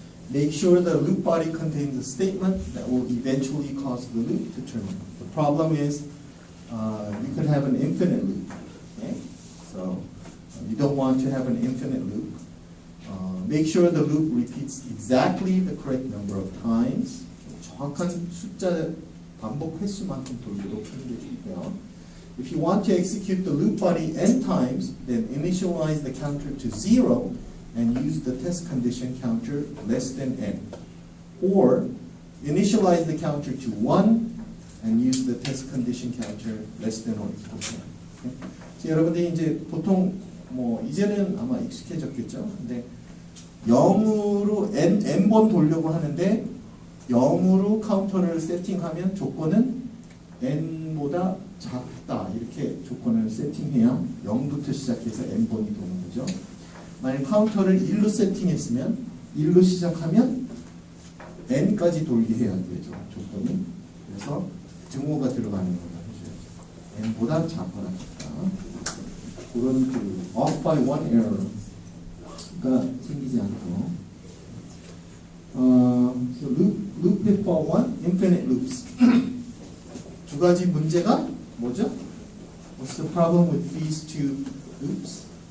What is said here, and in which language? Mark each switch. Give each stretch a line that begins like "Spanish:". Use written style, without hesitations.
English: Make sure the loop body contains a statement that will eventually cause the loop to terminate. The problem is you could have an infinite loop. Okay? So you don't want to have an infinite loop. Make sure the loop repeats exactly the correct number of times.
Korean: 정확한 숫자 반복 횟수만큼 돌도록 하는 게 좋고요.
English: If you want to execute the loop body n times, then initialize the counter to 0 and use the test condition counter less than n. Or initialize the counter to 1 and use the test condition counter less than or equal to 1. Okay?
Korean: 여러분들이 이제 보통 뭐 이제는 아마 익숙해졌겠죠. 근데 0으로 n번 돌려고 하는데 0으로 카운터를 세팅하면 조건은 n보다 작다 이렇게 조건을 세팅해야 0부터 시작해서 n번이 도는 거죠. 만약 카운터를 1로 세팅했으면 1로 시작하면 n까지 돌게 해야 되죠. 조건이. 그래서 증오가 들어가는 거다 해줘야죠. n보다 작거나 같다.
English: 그런 그 off by one error가
Korean: 생기지 않고
English: so loop pitfall 1, infinite loops.
Korean: 두 가지 문제가 뭐죠?
English: What's the problem with these two loops?